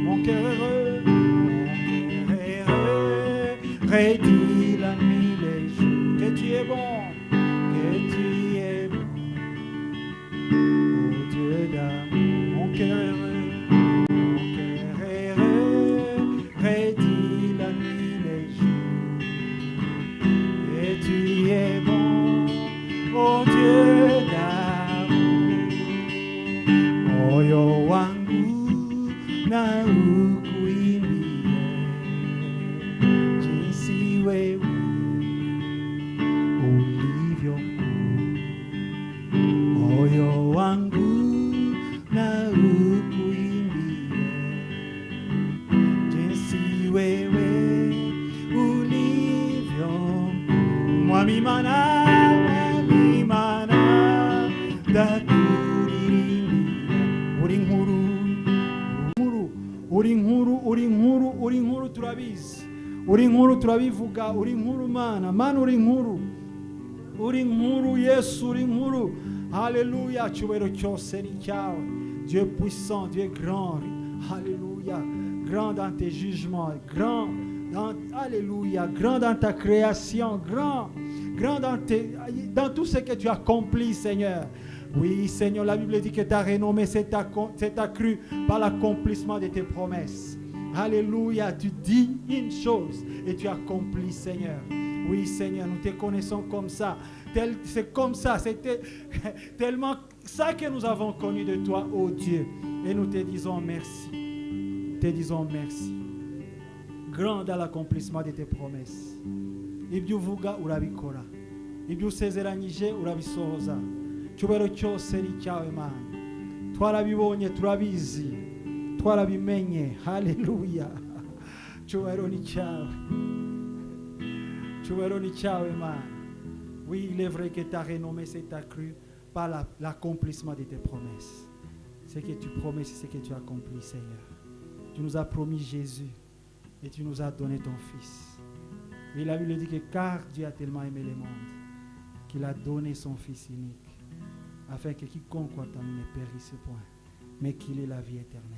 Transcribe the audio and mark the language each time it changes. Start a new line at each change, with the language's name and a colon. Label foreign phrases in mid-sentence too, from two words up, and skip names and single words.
French: Mon cœur heureux, redit la nuit, les jours, que tu es bon, que tu es bon, oh Dieu d'amour. Mon cœur heureux, redit la nuit, les jours, que tu es bon, oh Dieu d'amour.
Swahili: Moyo wangu na ukuimbie jinsi wewe ulivyo mkuu. Moyo wangu na ukuimbie jinsi wewe ulivyo mkuu.
Kinyarwanda: Mwamimana, mwamimana ndakuririmbira uri nkuru, uri nkuru, uri nkuru, uri nkuru, turabizi uri nkuru, turabivuga uri nkuru mana, mana uri nkuru, uri nkuru Yesu, uri nkuru. Alléluia, cyubahiro cyose ni cyawe.
French: Dieu puissant, Dieu grand, alléluia, grand dans tes jugements, grand dans, alléluia, grand dans ta création, grand dans tout ce que tu accomplis, Seigneur. Oui, Seigneur, la Bible dit que ta renommée s'est accrue par l'accomplissement de tes promesses. Alléluia, tu dis une chose et tu accomplis, Seigneur. Oui, Seigneur, nous te connaissons comme ça. C'est comme ça, c'était tellement ça que nous avons connu de toi, ô Dieu. Et nous te disons merci. Te disons merci. Grand à l'accomplissement de tes promesses.
Kinyarwanda: Ibyo uvuga urabikora. Ibyo usezeranyije urabisohoza. Cyubahiro cyose ni cyawe Mana. Twarabibonye, turabizi. Twarabimenye. Haleluya. Cyubahiro ni cyawe. Cyubahiro ni cyawe Mana.
French: Oui, il est vrai que ta renommée s'est accrue par l'accomplissement de tes promesses. Ce que tu promets, c'est ce que tu accomplis, Seigneur. Tu nous as promis Jésus et tu nous as donné ton Fils. Et la Bible dit que car Dieu a tellement aimé le monde qu'il a donné son Fils unique afin que quiconque croit en lui ne périsse point, mais qu'il ait la vie éternelle.